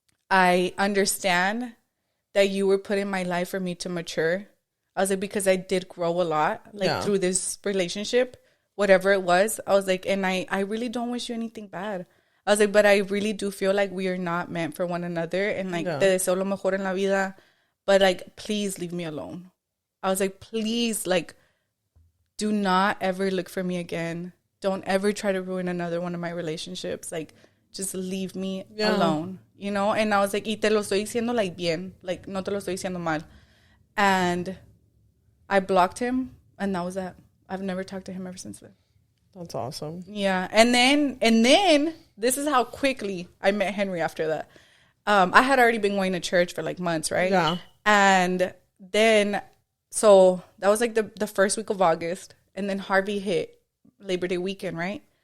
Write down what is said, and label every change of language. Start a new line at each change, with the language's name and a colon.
English: I understand that you were put in my life for me to mature. I was like, because I did grow a lot, like, through this relationship, whatever it was. I was like, and I really don't wish you anything bad. I was like, but I really do feel like we are not meant for one another. And, like,
Spanish: te deseo lo mejor en la vida.
English: But, like, please leave me alone. I was like, please, like, do not ever look for me again. Don't ever try to ruin another one of my relationships. Like, just leave me alone, you know? And I was like,
Spanish: y te lo estoy diciendo, like, bien. Like, no te lo estoy diciendo mal.
English: And I blocked him, and that was that. I've never talked to him ever since then. That's awesome. Yeah. And then this is how quickly I met Henry after that. I had already been going to church for like months, right? Yeah. And then, so that was like the first week of August, and then Harvey hit Labor Day weekend, right?